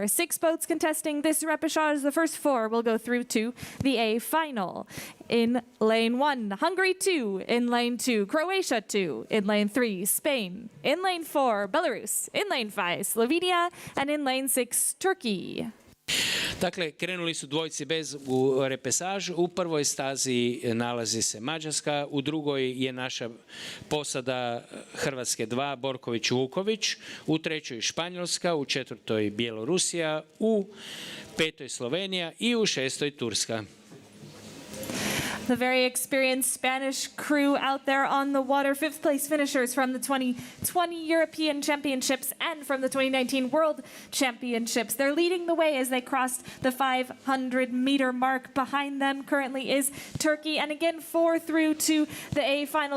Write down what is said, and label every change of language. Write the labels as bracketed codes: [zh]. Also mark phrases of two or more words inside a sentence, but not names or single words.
[en] 6 boats contesting this repechage. The first 4 will go through to the A final. In lane 1, Hungary 2. In lane 2, Croatia 2. In lane 3, Spain. In lane 4, Belarus. In lane 5, Slovenia. And in lane 6, Turkey. [hr] Dakle, krenuli su dvojci bez u repesažu. U prvoj stazi nalazi se Mađarska, u drugoj je naša posada Hrvatske 2, Borković-Vuković, u trećoj Španjolska, u četvrtoj Bjelorusija, u petoj Slovenija i u šestoj Turska. [en] The very experienced Spanish crew out there on the water. 5th place finishers from the 2020 European Championships and from the 2019 World Championships. They're leading the way as they crossed the 500-meter mark. Behind them currently is Turkey. And again, 4 through to the A final.